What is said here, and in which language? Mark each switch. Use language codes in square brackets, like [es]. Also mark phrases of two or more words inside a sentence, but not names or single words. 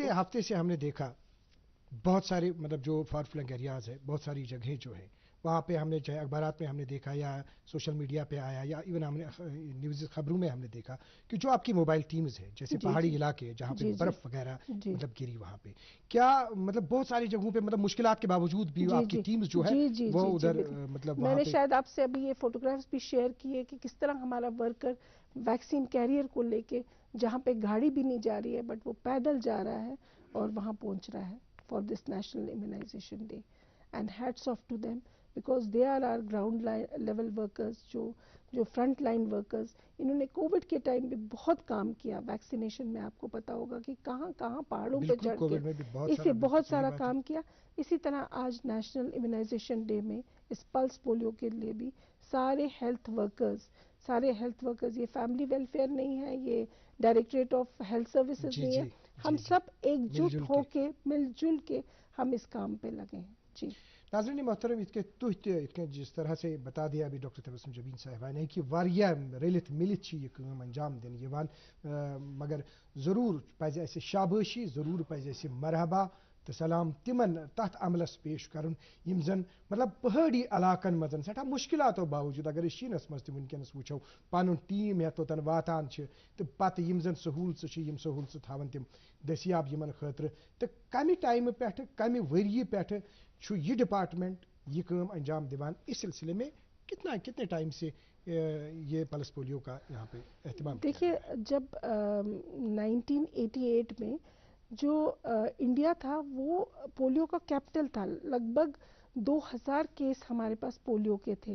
[ur] پچھلے ہفتے سے ہم نے دیکھا بہت سارے مطلب جو [en] far-flung areas [ur] ہے، بہت ساری جگہیں جو ہیں وہاں پہ ہم نے چاہے اخبارات میں ہم نے دیکھا یا سوشل میڈیا پہ آیا یا ایون ہم نے نیوز خبروں میں ہم نے دیکھا کہ جو آپ کی [en] mobile teams [ur] ہے، جیسے پہاڑی علاقے جہاں پہ برف وغیرہ مطلب گری، وہاں پہ کیا مطلب بہت ساری جگہوں پہ مطلب مشکلات کے باوجود بھی آپ کی ٹیمز جو ہے وہ ادھر مطلب میں نے شاید آپ سے ابھی یہ فوٹوگرافز بھی شیئر کیے کہ کس طرح ہمارا ورکر [en] vaccine carrier [ur] کو لے کے جہاں پہ گاڑی بھی نہیں جا رہی ہے بٹ وہ پیدل جا رہا ہے اور وہاں پہنچ رہا ہے [en] for this National Immunization Day. and hats off to them because they are are ground level workers, جو front line workers. [ur] انہوں نے کووڈ کے ٹائم بھی بہت کام کیا ویکسینیشن میں. آپ کو پتا ہوگا کہ کہاں کہاں پہاڑوں پہ چڑھ کے اسے بہت سارا کام کیا. اسی طرح آج [en] National Immunization Day [ur] میں اس [en] Pulse Polio [ur] کے لیے بھی سارے [en] health workers, [ur] یہ [en] family welfare [ur] نہیں ہے، یہ [en] Directorate of Health Services [ur] نہیں ہے، ہم سب ایک جٹ ہو کے مل جل کے ہم اس کام پہ لگے ہیں. جی ناظرین محترم، جس طرح سے بتا دیا ابھی ڈاکٹر تبسم جبین صاحبہ نے کہ [ks] واریاہ رلت ملت یہ کام انجام دن یوان، مگر ضرور پزِ اسہِ شابٲشی، ضرور پزِ اسہِ مرحبا تو سلام تمن تحت عملس پیش کرن یم زن مطلب پہاڑی علاقن مزن سٹھا مشکلاتو باوجود اگر شینس مز تہ ونکس وچھو پن ٹیم یوتن واتان تو پتہ یم زن سہولت تھاون تم دستیاب یمن خاطر. تو کمہ ٹائمہ پہ کمہ وریہ پہ یہ ڈپارٹمنٹ یہ کام انجام دیوان، [ur] اس سلسلے میں کتنے ٹائم سے یہ پلس پولیو کا یہاں پہ اہتمام؟ دیکھیے، جب 1988 میں جو انڈیا تھا وہ پولیو کا کیپٹل تھا، لگ بھگ 2000 کیس ہمارے پاس پولیو کے تھے